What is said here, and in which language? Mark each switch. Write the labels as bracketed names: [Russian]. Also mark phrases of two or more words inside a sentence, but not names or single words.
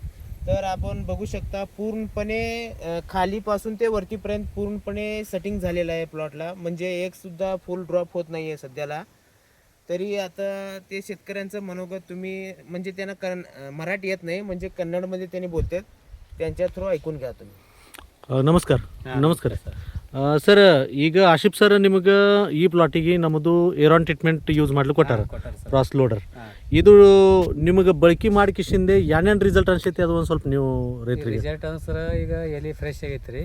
[Marathi] तर आपण बघू शकता पूर्णपणे खालीपासून ते वरतीपर्यंत पूर्णपणे सेटिंग झालेलं आहे प्लॉटला. म्हणजे एकसुद्धा फुल ड्रॉप होत नाही आहे सध्याला. तरी आता ते शेतकऱ्यांचं मनोगत तुम्ही, म्हणजे त्यांना मराठी येत नाही, म्हणजे कन्नडमध्ये त्यांनी बोलतात, त्यांच्या थ्रू ऐकून घ्या तुम्ही. [Kannada] ನಮಸ್ಕಾರ ಸರ್. ಈಗ ಆಶಿಫ್ ಸರ್ ನಿಮಗೆ ಈ ಪ್ಲಾಟಿಗೆ ನಮ್ಮದು ಏರಾನ್ [English] treatment use [Kannada] ಮಾಡ್ಲಿಕ್ಕೆ ಕೊಟ್ಟಾರ, ಕ್ರಾಸ್ ಲೋಡರ್. ಇದು ನಿಮಗೆ ಬಳಕೆ ಮಾಡಿಕಿಸಿಂದೆ ಏನೇನು ರಿಸಲ್ಟ್ ಅನ್ಸೈತಿ ಅದು ಒಂದು ಸ್ವಲ್ಪ ನೀವು ರೈತರಿಗೆ. ರಿಸಲ್ಟ್ ಸರ್ ಈಗ ಎಲೆ ಫ್ರೆಶ್ ಆಗೈತ್ರಿ.